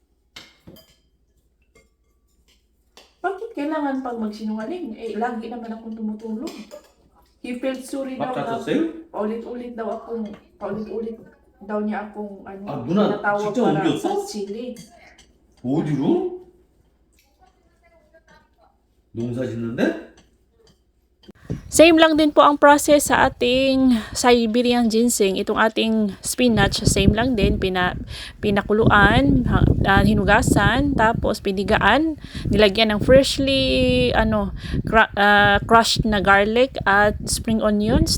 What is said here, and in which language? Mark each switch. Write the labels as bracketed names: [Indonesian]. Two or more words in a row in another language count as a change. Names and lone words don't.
[Filipino] Bakit kailangan pag magsinungaling? Lagi naman akong tumutulong. [English] He felt sorry [Filipino] daw na paulit-ulit daw niya akong [Korean] 누나 [Filipino] tinatawag [Korean] 진짜 [Filipino] para [Korean] 옮겼어? [Filipino] sa chili. [Korean] 어디로? 농사 짓는데? [Filipino] Same lang din po ang process sa ating Siberian ginseng. Itong ating spinach, same lang din. Pinakuluan, hinugasan, tapos pinigaan. Nilagyan ng [English] freshly crushed [Filipino] na garlic at [English] spring onions.